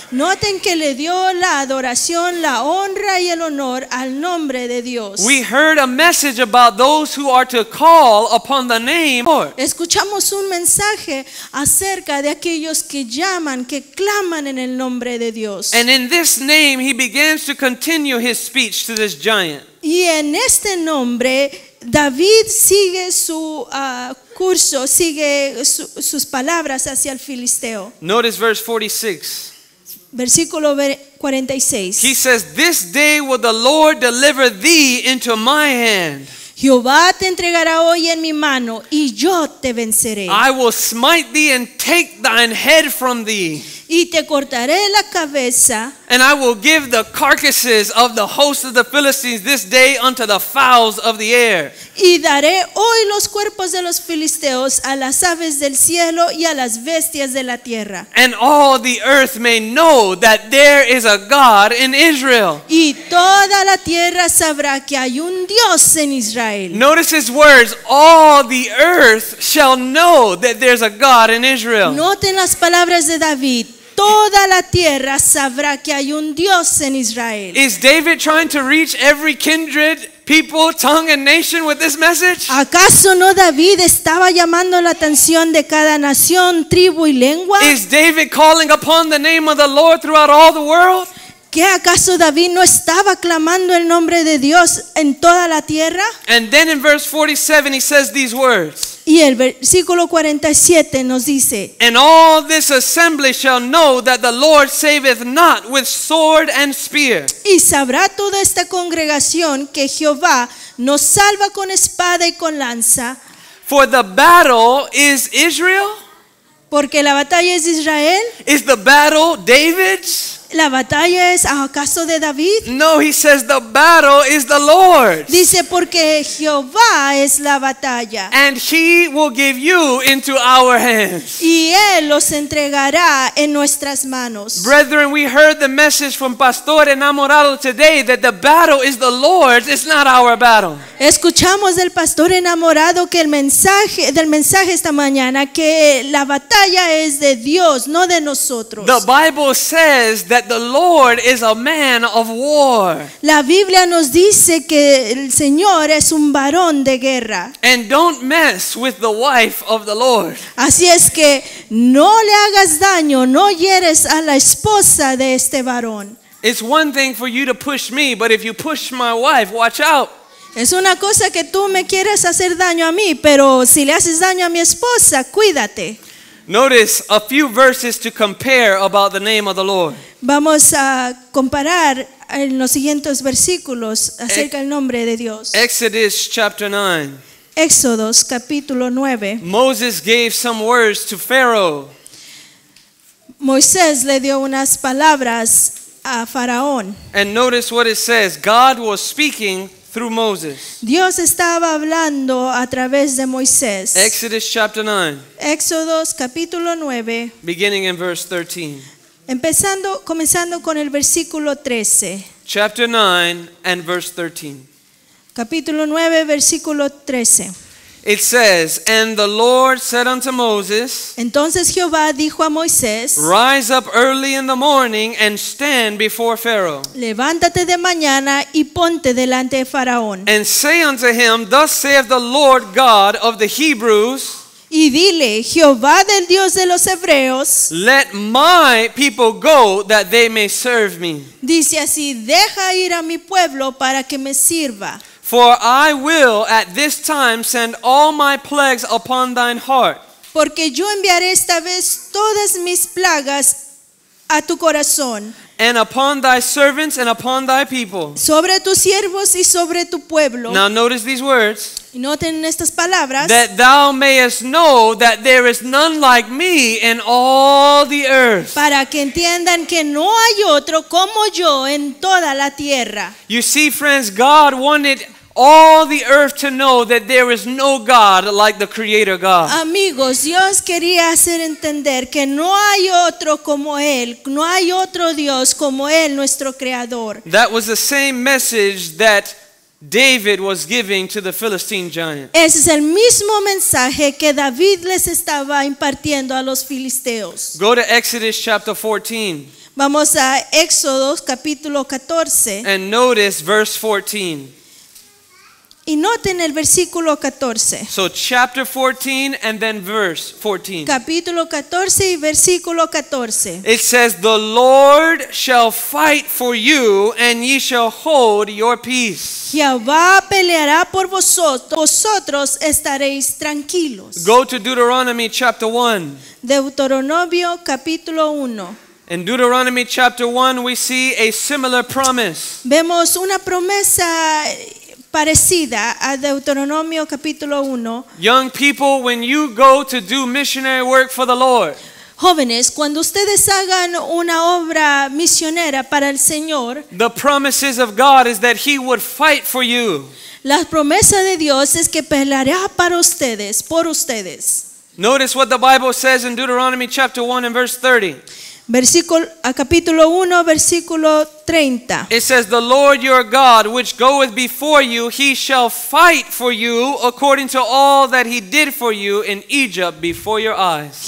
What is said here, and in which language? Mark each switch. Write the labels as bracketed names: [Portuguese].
[Spanish] Noten que le dio la adoración, la honra y el honor al nombre de Dios. [English] We heard a message about those who are to call upon the name Lord. [Spanish] Escuchamos un mensaje acerca de aquellos que llaman, que claman en el nombre de Dios. [English] And in this name he begins to continue his speech to this giant. [Spanish] Y en este nombre David sigue su curso, sigue sus palabras hacia el filisteo. [English] Notice verse 46. [Spanish] Versículo 46. [English] He says, This day will the Lord deliver thee into my hand. [Spanish] Jehová te entregará hoy en mi mano y yo te venceré. [English] I will smite thee and take thine head from thee. [Spanish] Y te cortaré la cabeza. [English] And I will give the carcasses of the host of the Philistines this day unto the fowls of the air. [Spanish] Y daré hoy los cuerpos de los filisteos a las aves del cielo y a las bestias de la tierra. [English] And all the earth may know that there is a God in Israel. [Spanish] Y toda la tierra sabrá que hay un Dios en Israel. [English] Notice his words, all the earth shall know that there's a God in Israel. [Spanish] Noten las palabras de David. Toda la tierra sabrá que hay un Dios en Israel. [English] Is David trying to reach every kindred people, tongue, and nation with this message? [Spanish] ¿Acaso no David estaba llamando la atención de cada nación, tribu y lengua? [English] Is David calling upon the name of the Lord throughout all the world? [Spanish] ¿Qué acaso David no estaba clamando el nombre de Dios en toda la tierra? [English] And then in verse 47 he says these words. [Spanish] Y el versículo 47 nos dice: [English] And all this assembly shall know that the Lord saveth not with sword and spear. [Spanish] y sabrá toda esta congregación que Jehová nos salva con espada y con lanza, [English] For the battle is Israel? [Spanish] porque la batalla es de Israel. [English] Is the battle David's? [Spanish] ¿La batalla es acaso de David? [English] No, he says the battle is the Lord's. [Spanish] Dice, porque Jehová es la batalla [English] And he will give you into our hands. [Spanish] y Él los entregará en nuestras manos. [English] Brethren, we heard the message from Pastor Enamorado today that the battle is the Lord's, it's not our battle. [Spanish] Escuchamos del pastor enamorado que del mensaje esta mañana que la batalla es de Dios, no de nosotros. [English] The Bible says that the Lord is a man of war. [Spanish] La Biblia nos dice que el Señor es un varón de guerra. [English] And don't mess with the wife of the Lord. [Spanish] Así es que no le hagas daño, no hieres a la esposa de este varón. [English] It's one thing for you to push me, but if you push my wife, watch out. [Spanish] Es una cosa que tú me quieres hacer daño a mí, pero si le haces daño a mi esposa, cuídate. [English] Notice a few verses to compare about the name of the Lord. [Spanish] Vamos a comparar en los siguientes versículos acerca del nombre de Dios. [English] Exodus chapter 9. [Spanish] Éxodos capítulo 9. [English] Moses gave some words to Pharaoh. [Spanish] Moisés le dio unas palabras a Faraón. [English] And notice what it says. God was speaking through Moses. [Spanish] Dios estaba hablando a través de Moisés. [English] Exodus chapter 9, [Spanish] Éxodos capítulo 9, [English] beginning in verse 13. [Spanish] comenzando con el versículo 13. [English] Chapter 9 and verse 13. [Spanish] Capítulo 9, versículo 13. [English] It says, And the Lord said unto Moses, [Spanish] Entonces Jehová dijo a Moisés: [English] Rise up early in the morning and stand before Pharaoh, [Spanish] Levántate de mañana y ponte delante de Faraón. [English] and say unto him, Thus saith the Lord God of the Hebrews, [Spanish] Y dile: Jehová del Dios de los Hebreos [English] Let my people go that they may serve me. [Spanish] dice así: Deja ir a mi pueblo para que me sirva. [English] For I will at this time send all my plagues upon thine heart, [Spanish] Porque yo enviaré esta vez todas mis plagas a tu corazón, [English] and upon thy servants and upon thy people. [Spanish] sobre tus siervos y sobre tu pueblo. [English] Now notice these words. [Spanish] Y noten estas palabras: [English] That thou mayest know that there is none like me in all the earth. [Spanish] para que entiendan que no hay otro como yo en toda la tierra. [English] You see, friends, God wanted all the earth to know that there is no God like the Creator God. [Spanish] Amigos, Dios quería hacer entender que no hay otro como Él, no hay otro Dios como Él, nuestro Creador. [English] That was the same message that David was giving to the Philistine giant. [Spanish] Ese es el mismo mensaje que David les estaba impartiendo a los filisteos. [English] Go to Exodus chapter 14 [Spanish] Vamos a Éxodos capítulo 14 [English] and notice verse 14. [Spanish] y noten el versículo 14. [English] So chapter 14 and then verse 14. [Spanish] Capítulo 14 y versículo 14. [English] It says, The Lord shall fight for you, and ye shall hold your peace. [Spanish] Jehová peleará por vosotros estaréis tranquilos. [English] Go to Deuteronomy chapter 1. [Spanish] Deuteronomio capítulo 1. [English] In Deuteronomy chapter 1, we see a similar promise. [Spanish] Vemos una promesa parecida a Deuteronomio capítulo 1. [English] Young people, when you go to do missionary work for the Lord, [Spanish] Jóvenes, cuando ustedes hagan una obra misionera para el Señor, [English] the promises of God is that He would fight for you. [Spanish] la promesa de Dios es que peleará para ustedes, por ustedes. [English] Notice what the Bible says in Deuteronomy chapter 1 and verse 30. [Spanish] Capítulo 1, versículo 30. [English] It says, The Lord your God, which goeth before you, He shall fight for you according to all that He did for you in Egypt before your eyes.